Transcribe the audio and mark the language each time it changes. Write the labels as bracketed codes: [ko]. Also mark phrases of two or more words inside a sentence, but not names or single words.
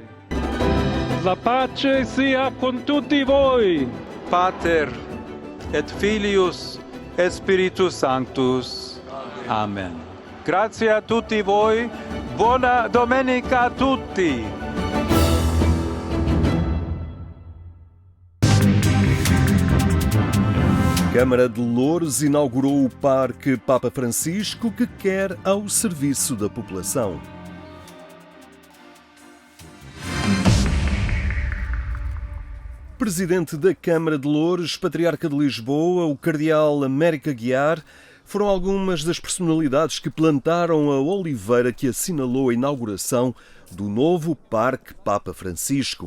[it] La pace sia con tutti voi. [la] Pater et Filius et Spiritus Sanctus. Amen. [it] Grazie a tutti voi. Buona domenica a tutti. [pt] Câmara de Loures inaugurou o Parque Papa Francisco, que quer ao serviço da população. Presidente da Câmara de Loures, Patriarca de Lisboa, o Cardeal Américo Aguiar, foram algumas das personalidades que plantaram a oliveira que assinalou a inauguração do novo Parque Papa Francisco.